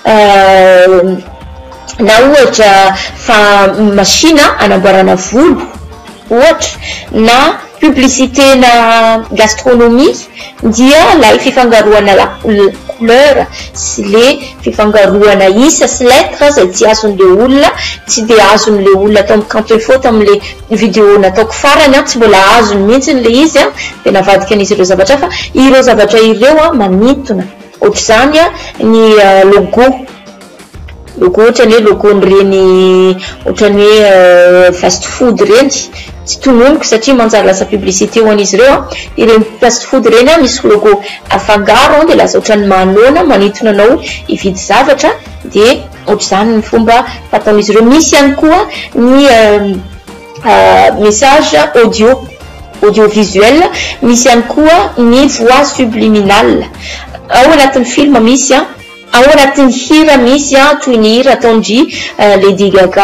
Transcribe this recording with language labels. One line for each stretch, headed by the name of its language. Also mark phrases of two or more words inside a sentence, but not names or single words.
Malagasy: ohatra fa machina anamboarana volo ohatra na publicité na gastronomie dia lay fifangaroana
French: la couleur
Malagasy: sy le fifangaroana isa sy lettre zay tsy azon'le olona tsy de azon'le olona atao amin'ny
French: quand il faut
Malagasy: amin'le vidéo nataoko farany tsy mbola azony mihitsy le izy de navadika an'izy ireo zavatra fa ireo zavatra ireo manintona ohatra zany ny logo ohatrany hoe logon'ireny ohatrany hoe
English: fast food
Malagasy: reny tsy tononiko satria manjary lasa publicité ho an'izy ireo ireny
English: fast food
Malagasy: reny misy logo afangaro de lasa ohatrany manona manintona anao ividy zavatra de ohatra zany ny fomba fataon'izy ireo misy ihany koa ny
French: message audiovisuel
Malagasy: misy ihany koa ny
French: voix subliminal
Malagasy: ao anatin'ny film misy ao anatin'ny hira misy toy ny hira ataondry Lady Gaga,